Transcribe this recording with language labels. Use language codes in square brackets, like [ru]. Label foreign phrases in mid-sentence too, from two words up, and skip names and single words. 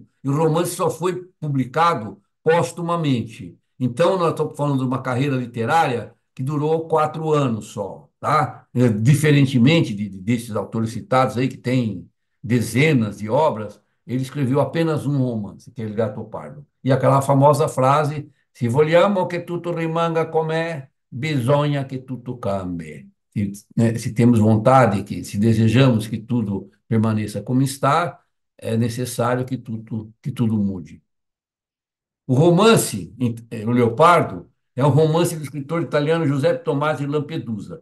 [pt] E o romance só foi publicado póstumamente. Então, nós estamos falando de uma carreira literária que durou 4 anos só, tá? Diferentemente desses autores citados aí, que têm dezenas de obras, ele escreveu apenas um romance, que é Il Gattopardo. E aquela famosa frase, [it] se vogliamo che tutto rimanga com'è, bisogna [pt] que tudo [it] cambie. [pt] Se temos vontade, se desejamos que tudo permaneça como está, é necessário que tudo mude. O romance, O Leopardo, é um romance do escritor italiano Giuseppe Tomasi Lampedusa.